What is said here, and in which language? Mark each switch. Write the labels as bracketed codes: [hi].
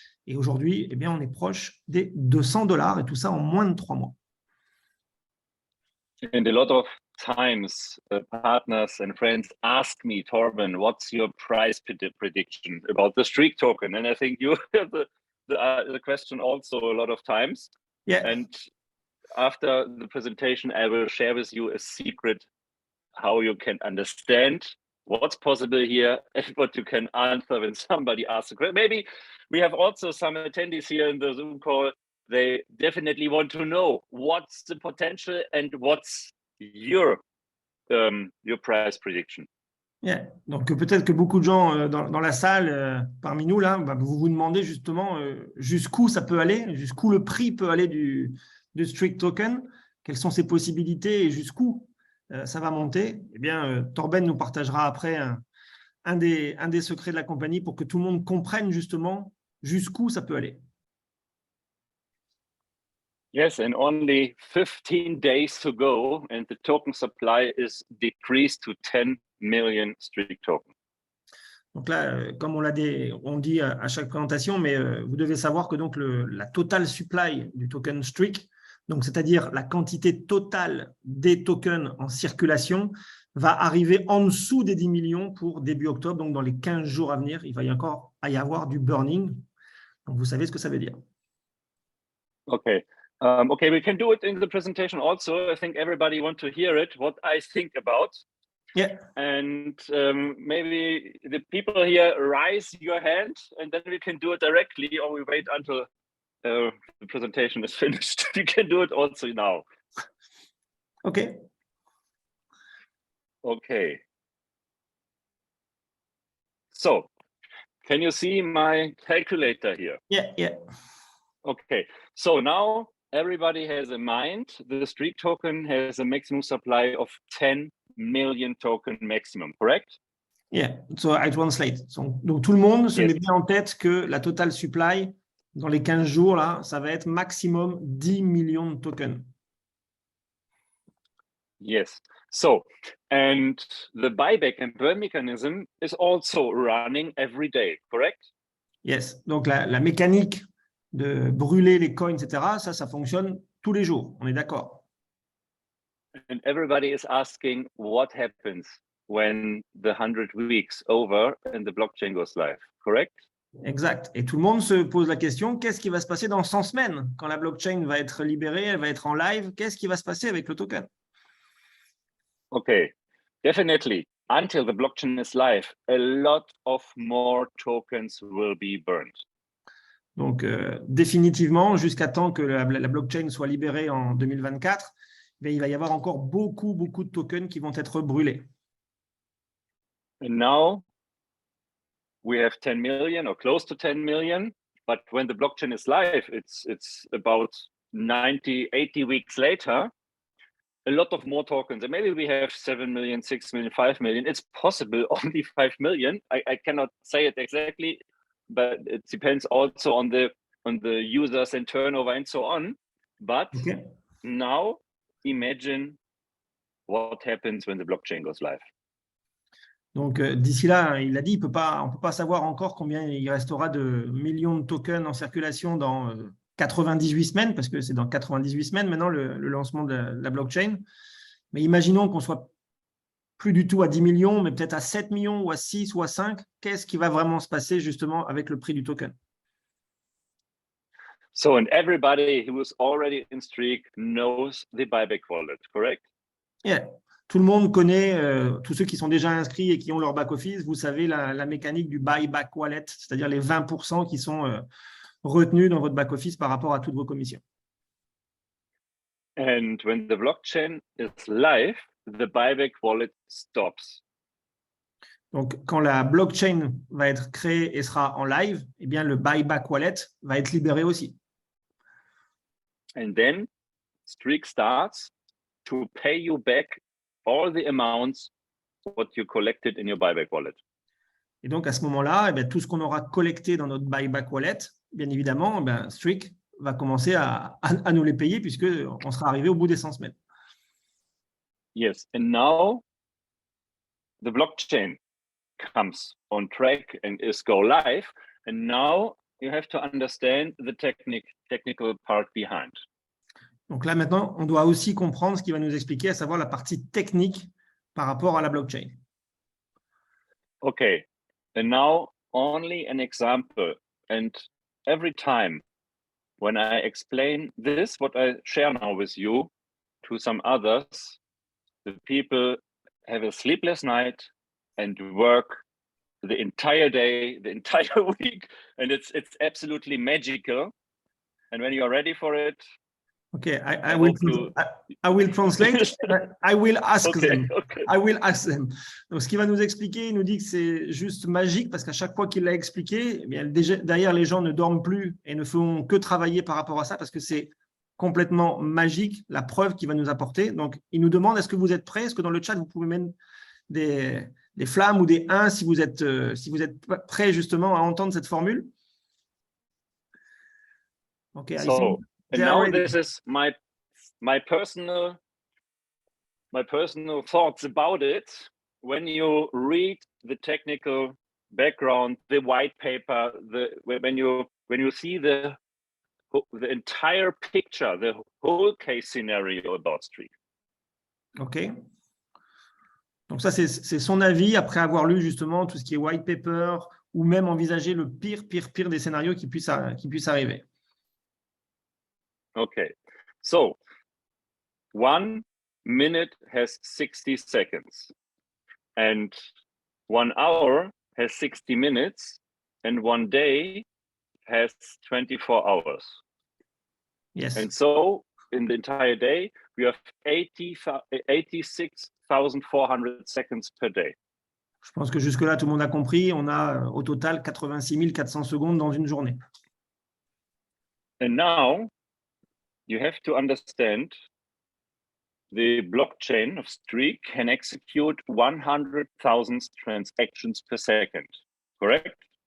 [fr] Et aujourd'hui, eh bien, on est proche des 200 $, et tout ça en moins de 3 mois. [en] And a lot of times, partners and friends ask me, Torben, what's your price prediction about the Streak token? And I think you have the question also a lot of times. Yeah. And after the presentation, I will share with you a secret how you can understand what's possible here and what you can answer when somebody asks a question. Maybe we have also some attendees here in the Zoom call they definitely want to know what's the potential and what's your price prediction. Yeah. [fr] Donc peut-être que beaucoup de gens dans la salle, parmi nous, là, vous vous demandez justement jusqu'où ça peut aller, jusqu'où le prix peut aller du Streak Token, quelles sont ses possibilités et jusqu'où ça va monter. Eh bien, Torben nous partagera après un des secrets de la compagnie pour que tout le monde comprenne justement jusqu'où ça peut aller. [en] Yes, and only 15 days to go, and the token supply is decreased to 10 million Streak tokens. [fr] Donc là, comme on dit à chaque présentation, mais vous devez savoir que donc la total supply du token Streak, donc c'est-à-dire la quantité totale des tokens en circulation, va arriver en dessous des 10 millions pour début octobre. Donc dans les 15 jours à venir, il va encore y avoir du burning. Donc vous savez ce que ça veut dire. [en] Okay. Okay, we can do it in the presentation also. I think everybody wants to hear it, what I think about. Yeah. And maybe the people here raise your hand, and then we can do it directly, or we wait until the presentation is finished. We can do it also now. Okay. Okay. So, can you see my calculator here? Yeah, yeah. Okay. So now everybody has in mind the Streak token has a maximum supply of 10 million token maximum, correct? Yeah, so I translate. [fr] Donc tout le monde se [en] Yes. [fr] met bien en tête que la total supply, dans les 15 jours, là, ça va être maximum 10 millions de tokens. [en] Yes. So, and the buyback and burn mechanism is also running every day, correct? [fr] Yes, donc la mécanique de brûler les coins, etc., ça fonctionne tous les jours, on est d'accord. [en] And everybody is asking what happens when the 100 weeks over and the blockchain goes live, correct? [fr] Exact. Et tout le monde se pose la question, qu'est-ce qui va se passer dans 100 semaines? Quand la blockchain va être libérée, elle va être en live, qu'est-ce qui va se passer avec le token? [en] Okay, definitely. Until the blockchain is live, a lot of more tokens will be burned. Donc, définitivement, jusqu'à temps que la blockchain soit libérée en 2024, il va y avoir encore beaucoup de tokens qui vont être brûlés. And now we have 10 million or close to 10 million, but when the blockchain is live, it's about 90, 80 weeks later, a lot of more tokens. And maybe we have 7 million, 6 million, 5 million. It's possible only 5 million. I cannot say it exactly, but it depends also on the users and turnover and so on. But Okay. now imagine what happens when the blockchain goes live. [fr] Donc, d'ici là, il a dit, on ne peut pas savoir encore combien il restera de millions de tokens en circulation dans 98 semaines, parce que c'est dans 98 semaines maintenant le lancement de la blockchain. Mais imaginons qu'on soit plus du tout à 10 millions, mais peut-être à 7 millions ou à 6 ou à 5. Qu'est-ce qui va vraiment se passer justement avec le prix du token? [en] So, and everybody who is already in Streak knows the buyback wallet, correct? Yeah. [fr] Tout le monde connaît, tous ceux qui sont déjà inscrits et qui ont leur back-office, vous savez la mécanique du buyback wallet, c'est-à-dire les 20% qui sont retenus dans votre back-office par rapport à toutes vos commissions. [en] And when the blockchain is live, the buyback wallet stops. [fr] Donc, quand la blockchain va être créée et sera en live, eh bien, le buyback wallet va être libéré aussi. [en] And then Streak starts to pay you back all the amounts what you collected in your buyback wallet. [fr] Et donc, à ce moment-là, eh bien, tout ce qu'on aura collecté dans notre buyback wallet, bien évidemment, eh bien, Streak va commencer à nous les payer puisqu'on sera arrivé au bout des 100 semaines. [en] Yes, and now the blockchain comes on track and is go live. And now you have to understand the technical part behind. [fr] Donc là, maintenant, on doit aussi comprendre ce qui va nous expliquer, à savoir la partie technique par rapport à la blockchain. [en] Okay, and now only an example. And every time when I explain this, what I share now with you to some others, the people have a sleepless night and work the entire day, the entire week, and it's absolutely magical. And when you're ready for it, Okay, I hope I will translate. I will ask okay, them. okay. I will ask them. [fr] Donc, ce qu'il va nous expliquer, il nous dit que c'est juste magique parce qu'à chaque fois qu'il l'a expliqué, eh bien, derrière, les gens ne dorment plus et ne font que travailler par rapport à ça parce que c'est complètement magique, la preuve qu'il va nous apporter. Donc, il nous demande, est-ce que vous êtes prêts? Est-ce que dans le chat, vous pouvez mettre des flammes ou des 1 si vous êtes prêts justement à entendre cette formule? [en] Okay, So, and now this is my personal thoughts about it. When you read the technical background, the white paper, when you see the entire picture, the whole case scenario about Streak. OK. [fr] Donc ça, c'est son avis après avoir lu justement tout ce qui est white paper ou même envisager le pire des scénarios qui puissent arriver. [en] Okay. So, 1 minute has 60 seconds and 1 hour has 60 minutes and 1 day has 24 hours. Yes. And so in the entire day, we have 86,400 seconds per day. [fr] Je pense que jusque-là, tout le monde a compris. On a au total 86 400 secondes dans une journée. [en] And now you have to understand the blockchain of Streak can execute 100,000 transactions per second, correct?